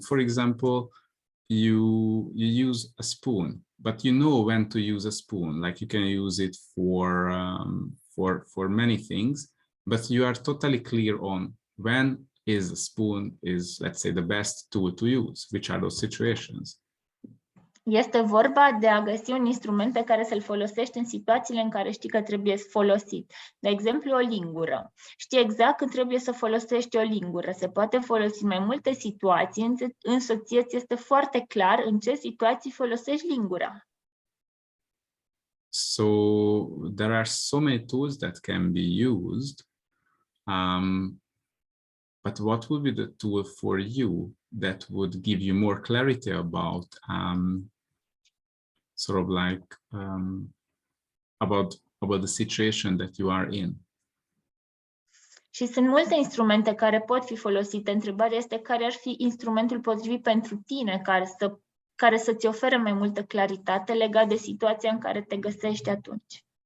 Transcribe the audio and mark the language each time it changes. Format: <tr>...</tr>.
<en>For example, you use a spoon, but you know when to use a spoon. Like you can use it for many things, but you are totally clear on when is a spoon is, let's say, the best tool to use. Which are those situations?</en> <ro>Este vorba de a găsi un instrument pe care să-l folosești în situațiile în care știi că trebuie folosit. De exemplu, o lingură. Știi exact când trebuie să folosești o lingură. Se poate folosi în mai multe situații, însă ție este foarte clar în ce situații folosești lingura.</ro> <en>So there are so many tools that can be used. But what would be the tool for you that would give you more clarity about sort of like about the situation that you are in?</en> <ro>Și sunt multe instrumente care pot fi folosite. Întrebarea este care ar fi instrumentul potrivit pentru tine care să-ți ofere mai multă claritate legat de situația în care te găsești atunci.</ro>